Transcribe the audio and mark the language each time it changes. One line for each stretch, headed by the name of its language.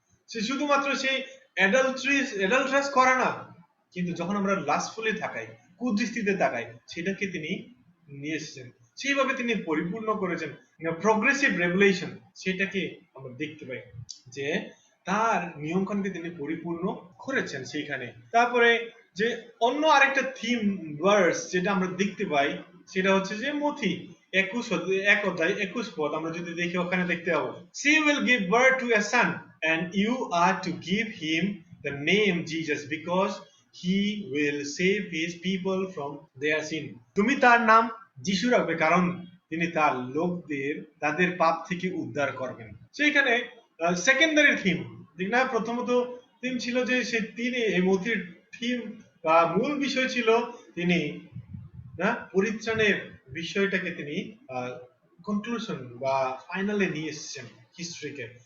Bangla: সে শুধুমাত্র সেই অ্যাডাল্ট্রাস করে না, কিন্তু যখন আমরা লাস্টফুলি তাকাই, কুদৃষ্টিতে তাকাই, সেটাকে তিনি নিয়ে এসেছেন, সেইভাবে তিনি পরিপূর্ণ করেছেন। প্রগ্রেসিভ রেভুলেশন সেটাকে আমরা দেখতে পাই যে তার নিয়মকানুনকে তিনি পরিপূর্ণ করেছেন সেইখানে। তারপরে যে অন্য আরেকটা থিম ভার্স যেটা আমরা দেখতে পাই, সেটা হচ্ছে যে মথি 1 অধ্যায় 21 পদ আমরা যদি দেখি, ওখানে দেখতে পাবো,
English: she will give birth to a son and you are to give him the name Jesus because he will save his people from their sin.
Bangla: তুমি তার নাম যিশু রাখবে, কারণ তিনি তার লোকদের তাদের পাপ থেকে উদ্ধার করবেন। সেইখানে সেকেন্ডারি থিম, ঠিক না, প্রথমত থিম ছিল যে তিনি এই মথির থিম বা মূল বিষয় ছিল তিনি না পরিত্রাণের বিষয়টাকে তিনি কনক্লুশন বা ফাইনালে নিয়ে এসেছেন হিস্ট্রিকে।